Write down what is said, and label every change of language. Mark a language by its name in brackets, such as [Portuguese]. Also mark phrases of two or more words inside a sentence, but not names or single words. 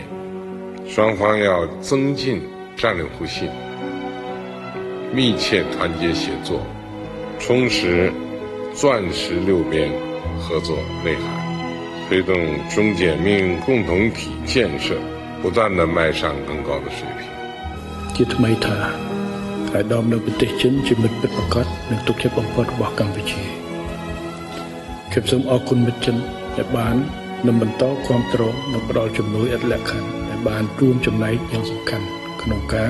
[Chinese] 双方要增进战略互信，密切团结协作，充实钻石六边合作内涵，推动中柬命运共同体建设不断地迈上更高的水平。 [Khmer] ជាថ្មីថាអាដាមនៅប្រទេសចិនជាមិត្តពិតប្រាកដនិងទុកចិត្តបំផុតរបស់កម្ពុជាខ្ញុំសូមអរគុណមិត្តចិនដែលបាន នឹងបន្តគាំទ្រនិងផ្តល់ជំនួយឥតលក្ខខណ្ឌដែលបានរួមចំណែកយ៉ាងសំខាន់ក្នុងការ